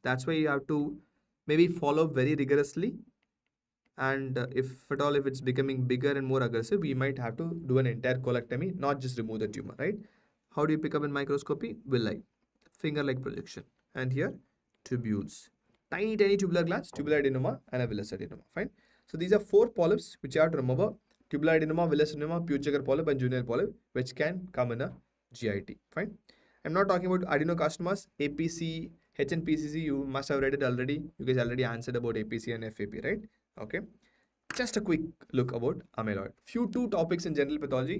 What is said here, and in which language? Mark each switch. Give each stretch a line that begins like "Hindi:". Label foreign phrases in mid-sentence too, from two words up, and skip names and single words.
English: That's why you have to maybe follow very rigorously. And if at all, if it's becoming bigger and more aggressive, we might have to do an entire colectomy, not just remove the tumor, right? How do you pick up in microscopy? Villi, finger-like projection. And here, tubules. Tiny, tiny tubular glands, tubular adenoma and a villus adenoma, fine? So these are 4 polyps which you have to remember. Tubular adenoma, villus adenoma, Peutz-Jeghers polyp and juvenile polyp, which can come in a GIT, fine? I'm not talking about adenocarcinomas, APC, HNPCC, you must have read it already. You guys already answered about APC and FAP, right? Okay. Just a quick look about amyloid. Two topics in general pathology.